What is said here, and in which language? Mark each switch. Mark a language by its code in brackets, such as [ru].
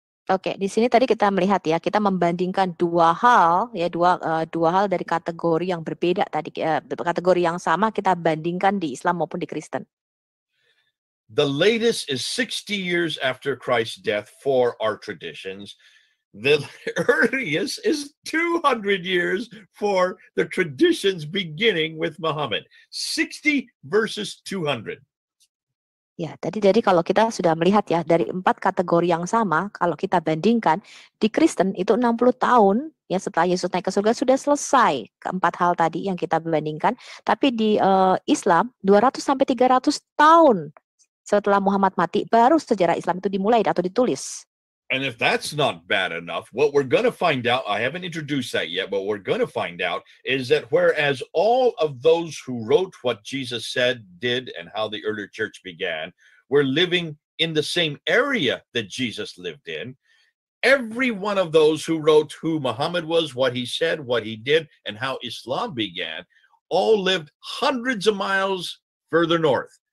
[id] Oke, di sini tadi kita melihat ya, kita membandingkan dua hal ya, dua hal dari kategori yang berbeda tadi, kategori yang sama kita bandingkan di Islam maupun di Kristen. [en] The latest is 60 years after Christ's death for our traditions. The earliest is 200 years for the traditions beginning with Muhammad. 60 versus 200. [id] Ya, jadi kalau kita sudah melihat ya, dari 4 kategori yang sama, kalau kita bandingkan, di Kristen itu 60 tahun, ya setelah Yesus naik ke surga sudah selesai keempat hal tadi yang kita bandingkan, tapi di Islam 200 sampai 300 tahun setelah Muhammad mati, baru sejarah Islam itu dimulai atau ditulis. [en] And if that's not bad enough, what we're going to find out, I haven't introduced that yet, but we're going to find out is that whereas all of those who wrote what Jesus said, did, and how the early church began, were living in the same area that Jesus lived in, every one of those who wrote who Muhammad was, what he said, what he did, and how Islam began, all lived hundreds of miles further north.